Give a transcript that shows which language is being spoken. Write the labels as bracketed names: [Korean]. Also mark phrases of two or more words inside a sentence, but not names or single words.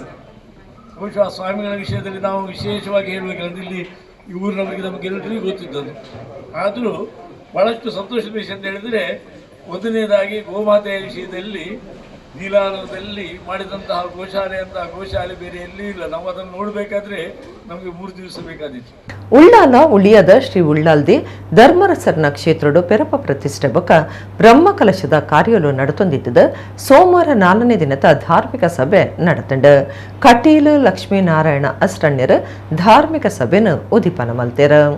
[Kannada] ಬಹುಶಃ ಸ್ವಾಮಿಗಳ ವಿಷಯದಲ್ಲಿ ನಾವು ವಿಶೇಷವಾಗಿ ಹೇಳಬೇಕಂದ್ರೆ ಇಲ್ಲಿ ಈ ಊರಿನವರಿಗೆ ನಮಗೆಲ್ಲರಿಗೂ ಗೊತ್ತಿದ್ದದ್ದು. ಆದರೂ ಬಹಳಷ್ಟು ಸಂತೋಷದ ವಿಷಯ ಅಂತ ಹೇಳಿದರೆ, ಮೊದಲನೇದಾಗಿ ಗೋಮಾತೆಯ ವಿಷಯದಲ್ಲಿ ನೀಲಾರದಲ್ಲಿ ಮಾಡಿದಂತಹ ಗೋಶಾಲೆ ಬೇರೆ ಎಲ್ಲಿಯೂ ಇಲ್ಲ. ನಾವು ಅದನ್ನು ನೋಡಬೇಕಾದ್ರೆ ನಮಗೆ 3 ದಿವಸ ಬೇಕಾದಿತ್ತು. [Tulu] ಉಳ್ಳಾಲ ಉಳಿಯದ ಶ್ರೀ ಉಳ್ಳಾಲ್ದಿ ಧರ್ಮರಸರ್ನ ಕ್ಷೇತ್ರಡು ಪೆರಪ ಪ್ರತಿಷ್ಠೆ ಬೊಕ ಬ್ರಹ್ಮ ಕಲಶದ ಕಾರ್ಯಲು ನಡತೊಂದಿದ್ದ ಸೋಮವಾರ 4ನೇ ದಿನದ ಧಾರ್ಮಿಕ ಸಭೆ ನಡತಂಡ. ಕಟೀಲು ಲಕ್ಷ್ಮೀನಾರಾಯಣ ಅಸ್ಟಣ್ಯರ ಧಾರ್ಮಿಕ ಸಭೆನ ಉದಿಪನ ಮಲ್ತೇರ.